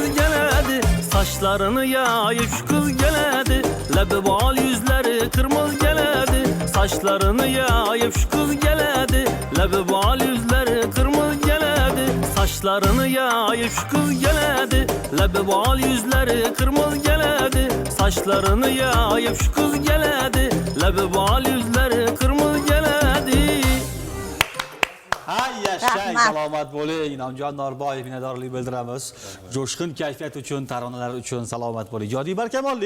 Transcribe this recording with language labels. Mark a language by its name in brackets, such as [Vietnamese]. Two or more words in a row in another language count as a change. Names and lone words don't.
[Turkish] geledi Saçlarını yayıp şu kız geledi Lebi bal yüzleri kırmızı geledi Saçlarını yayıp şu kız geledi Lebi bal yüzleri kırmızı geledi Saçlarını yayıp şu kız geledi Lebi bal yüzleri kırmızı geledi Saçlarını yayıp şu kız geledi Lebi bal yüzleri kırmızı geledi [Uzbek] Hay yashang, Rahmat. salomat bo'ling. Inomjon Norboyev minnatdorlik bildiramiz. Jo'shqin kayfiyat uchun, taronalar uchun salomat bo'ling. Ijodiy barkamollik